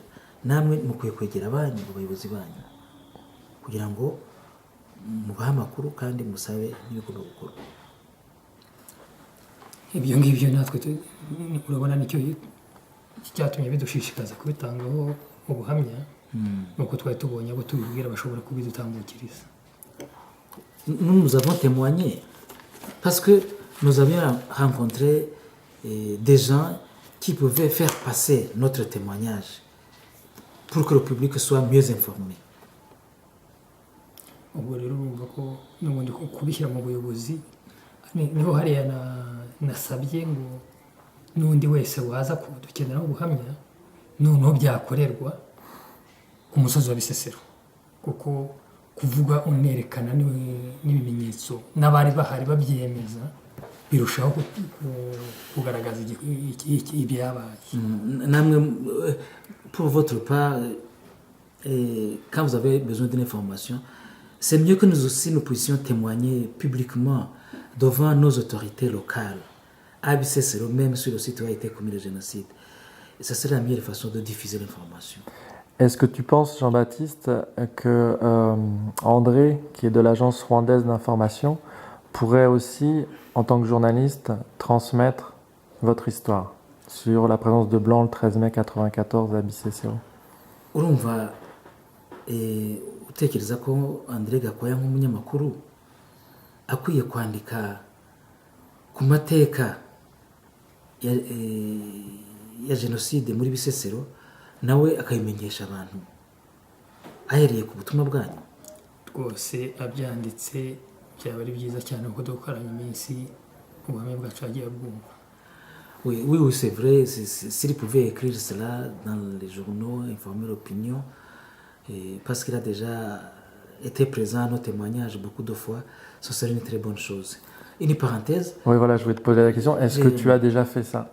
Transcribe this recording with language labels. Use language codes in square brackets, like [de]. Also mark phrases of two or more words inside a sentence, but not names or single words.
[rw] Namwe mukwiye kwegera abanyu, abayobozi banyu, kugira ngo mubahe amakuru kandi musabe n'ibigomba gukorwa. Ibyo ngibyo natwe urabona nicyo cyatumye bidushishikaza kubitangaho ubuhamya, nuko twari tubonye abo tubibwira bashobora kubidutambukiriza. [fr] Nous avons témoigné parce que nous avions rencontré des gens qui pouvaient faire passer notre témoignage pour que le public soit mieux informé. [rw] Ubwo rero urumva ko n'ubundi kubishyira mu buyobozi niho hariya nasabye ngo n'undi wese waza kudukeneraho ubuhamya noneho byakorerwa ku musozi wa Bisesero, kuko kuvuga unerekana n'ibimenyetso n'abari bahari babyemeza birushaho kugaragaza ibyabaye. Namwe, [fr] pour votre part, quand vous avez besoin d'une information, c'est mieux que nous aussi nous puissions témoigner publiquement devant nos autorités locales, à Bisesero, même sur le site où a été commis le génocide. Et ça serait la meilleure façon de diffuser l'information. Est-ce que tu penses, Jean-Baptiste, que André, qui est de l'agence rwandaise d'information, pourrait aussi, en tant que journaliste, transmettre votre histoire sur la présence de Blancs le 13 mai 1994 à Bisesero? [rw] Urumva utekereza ko André Gakwaya nk'umunyamakuru akwiye kwandika ku mateka ya jenoside muri Bisesero, nawe akabimenyesha abantu ahereye ku butumwa bwanyu? Rwose abyanditse byaba ari byiza cyane kuko dukoranye iminsi ubuhamya bwacu agiye bwumva. [fr] Oui, c'est vrai. S'il pouvait écrire cela dans les journaux, informer l'opinion, parce qu'il a déjà été présent à nos témoignages beaucoup de fois, ce serait une très bonne chose. Une parenthèse, Oui, voilà, je voulais te poser la question. Est-ce que tu as déjà fait ça?